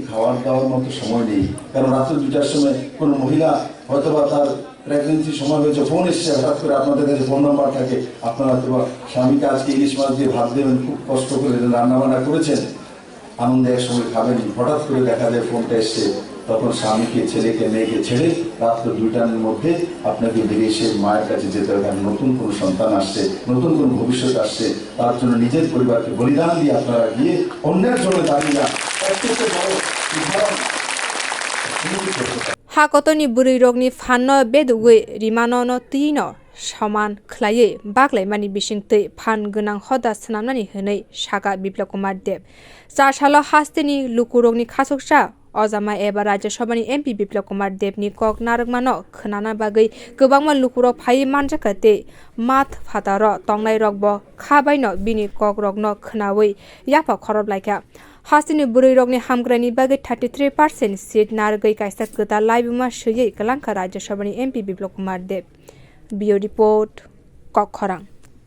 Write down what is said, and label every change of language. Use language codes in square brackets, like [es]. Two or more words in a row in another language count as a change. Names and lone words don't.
[bn] খাওয়ার দাওয়ার মতো সময় নেই কারণ রাত্রে 2টার সময় কোনো মহিলা হয়তোবা তার প্রেগনেন্সি সময় হয়েছে ফোন এসছে হঠাৎ করে আপনাদের কাছে ফোন নাম্বার থাকে আপনারা হয়তো স্বামীকে আজকে ইলিশ মাছ দিয়ে ভাত দেবেন খুব কষ্ট করে রান্নাবান্না করেছেন আনন্দে এক সময় খাবেন হঠাৎ করে দেখা যায় ফোনটা এসছে তখন স্বামীকে ছেলেকে মেয়েকে ছেড়ে রাত্র 2টার মধ্যে আপনাকে বেরিয়ে এসে মায়ের কাছে যেতে হবে কারণ নতুন কোনো সন্তান আসছে নতুন কোনো ভবিষ্যৎ আসছে তার জন্য নিজের পরিবারকে বলিদান দিয়ে আপনারা গিয়ে অন্যের জন্য দাঁড়িয়ে যান [trp] हाकतनि बुरै रगनि फाननो बेदुगै रिमाननो तीनो समान खलायै बाग्लायमानि बिसिंतै फान गोनां हदा सनामनानि होनै सागा बिप्लब कुमार देव चारसालो हास्तेनि लुकुरगनि खासकसा अजामा एबा राज्यसभानि एमपि बिप्लब कुमार देवनि कक नारगमानो खोनाना बागै गोबांमा लुकुरग फायै मानजाखाते माथ फातार तंनाय रगब खाबायनो बिनि कक रगनो खोनावै याफा खरब लायखा हास्तिनि बुरै रगनि हामग्रानि बागै 33% सीट नारगै कायसा गोदा लाइबुमा सयै गलांखा राज्यसभानि एमपि बिप्लब कुमार देव बियो रिपोर्ट कक खरां।